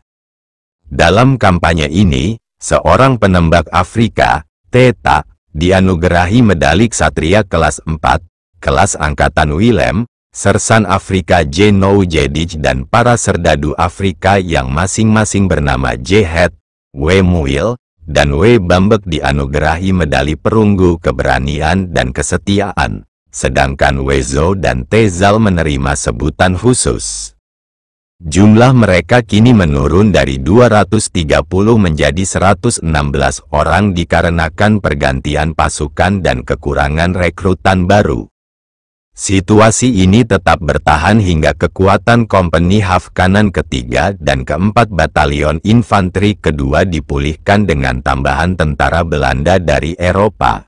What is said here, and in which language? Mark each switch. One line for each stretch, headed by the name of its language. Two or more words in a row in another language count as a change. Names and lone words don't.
Indonesian: Dalam kampanye ini, seorang penembak Afrika, Teta, dianugerahi medali Ksatria kelas 4, kelas Angkatan Willem, Sersan Afrika J. Noujedij dan para serdadu Afrika yang masing-masing bernama J. Het, W. Muil, dan W. Bambek dianugerahi medali perunggu keberanian dan kesetiaan, sedangkan W. Zo dan T. Zal menerima sebutan khusus. Jumlah mereka kini menurun dari 230 menjadi 116 orang dikarenakan pergantian pasukan dan kekurangan rekrutan baru. Situasi ini tetap bertahan hingga kekuatan Kompeni Half Kanan ketiga dan keempat Batalion Infanteri kedua dipulihkan dengan tambahan tentara Belanda dari Eropa.